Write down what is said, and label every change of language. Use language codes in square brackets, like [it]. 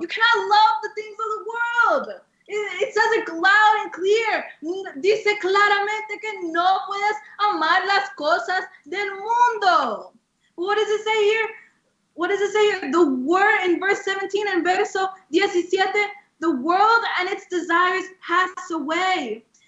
[en] You cannot love the things of the world. It says it loud and clear. [es] Dice claramente que no puedes amar las cosas del mundo. [en] What does it say here? What does it say here? The word in verse 17 and verso 17, the world and its desires pass away.